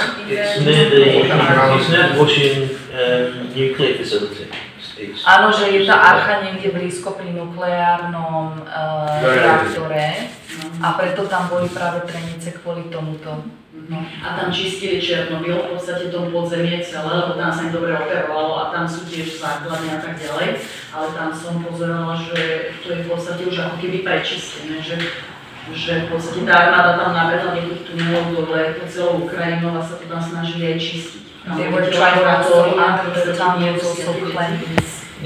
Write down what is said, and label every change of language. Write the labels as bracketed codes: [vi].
[en] It's near the Russian nuclear facility. [sk] Áno, že je tá archa niekde blízko pri nukleárnom reaktore a preto tam boli práve trenice kvôli tomuto. A tam čistili Černobyl, v podstate tom podzemie celé, lebo tam sa im dobre operovalo a tam sú tiež základne a tak ďalej. Ale tam som pozerala, že to je v podstate už ako keby prečistené, že v podstate tá armáda tam nabehla niekých tunelov dole po celou Ukrajinu a sa to tam snažili aj čistiť. [en] They were trying to under the tunnels also cleanse.